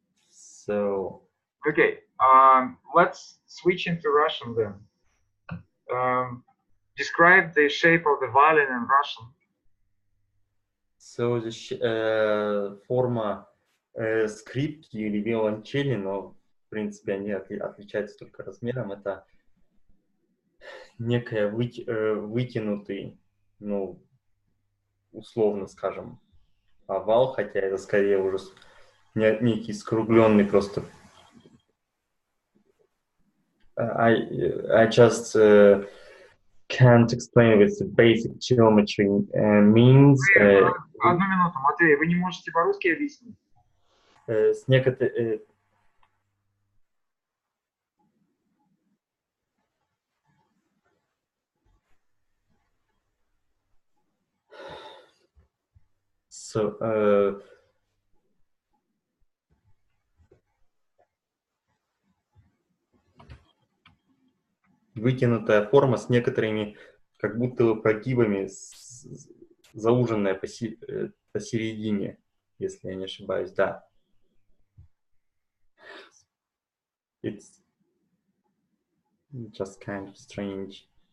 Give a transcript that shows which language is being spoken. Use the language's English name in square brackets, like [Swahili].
[English] So okay, let's switch into Russian then. Describe the shape of the violin in Russian. So [Russian] форма скрипки или виолончели, но в принципе они отличаются только размером. Это некая вытянутый, ну, условно скажем, овал, хотя это скорее уже некий скругленный просто. [English] I just can't explain with the basic geometry means. [Russian] Одну минуту, Матвей, вы не можете по-русски объяснить? С некоторой... [English] So, [Russian] вытянутая форма с некоторыми как будто прогибами, зауженная посередине, если я не ошибаюсь, да. [English] It's just kind of strange.